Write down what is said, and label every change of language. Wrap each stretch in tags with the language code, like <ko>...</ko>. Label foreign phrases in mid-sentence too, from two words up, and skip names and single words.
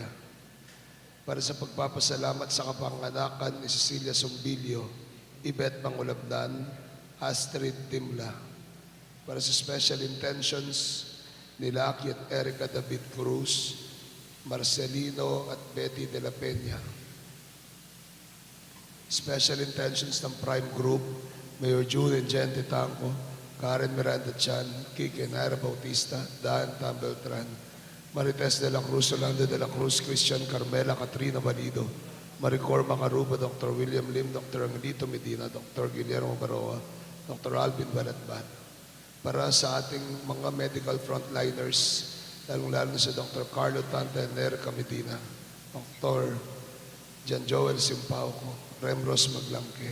<tl>Para sa pagpapasalamat sa kapanganakan ni Cecilia Sombilio, Ibet Mangulabnan, Astrid Timla. Para sa</tl> <en>special intentions</en> <tl>ni Lucky at Erica David Cruz, Marcelino at Betty de la Peña.</tl> <en>Special intentions</en> <tl>ng Prime Group, Mayor June and Jen Titanco, Karen Miranda Chan, Kike Naira Bautista, Dan Tambeltran, Marites de la Cruz, Orlando de la Cruz, Christian Carmela, Katrina Valido, Maricor Macaruba, Dr. William Lim, Dr. Angelito Medina, Dr. Guillermo Baroa, Dr. Alvin Balatbat. Para sa ating mga</tl> <en>medical frontliners,</en> <tl>lalong-lalo na si Dr. Carlo Tanta and Erica Medina, Dr. Jan Joel Simpauco, Remros Maglangke.</tl>